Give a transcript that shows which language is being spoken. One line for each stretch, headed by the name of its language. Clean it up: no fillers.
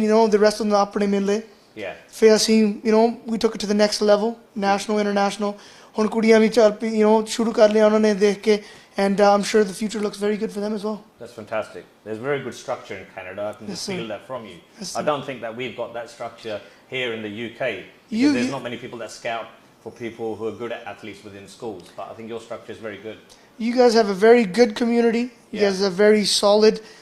English: The rest of them
Punjabi: apne mille.
English: Yeah.
Punjabi: ਫਿਰ ਅਸੀਂ
English: we took it to the next level, national, international.
Punjabi: ਹੁਣ ਕੁੜੀਆਂ ਵੀ ਚੱਲ ਪਈ ਸ਼ੁਰੂ ਕਰ ਲਿਆ ਉਹਨਾਂ ਨੇ ਦੇਖ ਕੇ.
English: And I'm sure the future looks very good for them as well. That's fantastic. There's very good structure in Canada. I can just feel that from you. I don't think that we've got that structure here in the UK. There's not many people that scout for people who are good at athletes within schools. But I think your structure is very good. You guys have a very good community. You guys are very solid.